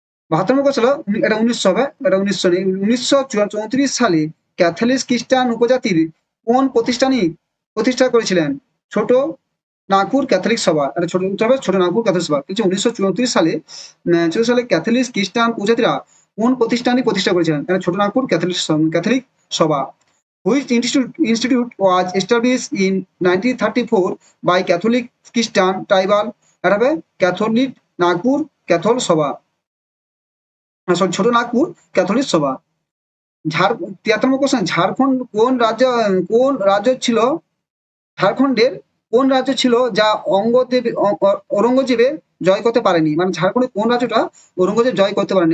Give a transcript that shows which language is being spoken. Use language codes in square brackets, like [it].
[bn] 72 নম্বর question, এটা 1900 হবে, এটা 1900 নেই। 1934 সালে ক্যাথলিক খ্রিস্টান উপজাতির কোন প্রতিষ্ঠা করেছিলেন? ছোট নাগপুর ক্যাথলিক সভা। এটা ছোট নাগপুর ক্যাথলিক সভা। কিন্তু 1934 সালে ক্যাথলিক খ্রিস্টান উপজাতিরা কোন প্রতিষ্ঠানটি প্রতিষ্ঠা করেছিলেন? এটা ছোট নাগপুর ক্যাথলিক সভা। [en] Which institute was established in 1934 by Catholic Christian tribal? [bn] এটা হবে ক্যাথলিক নাগপুর ক্যাথল সভা, সরি ছোট নাগপুর ক্যাথলিক সভা। 73 কোশ্চেন, ঝাড়খণ্ড কোন রাজ্য ছিল, ঝাড়খণ্ডের কোন রাজ্য ছিল যা ঔরঙ্গজেবের জয় করতে পারেনি, মানে ঝাড়খণ্ডের কোন রাজ্যটা ঔরঙ্গজেব জয় করতে পারেনি?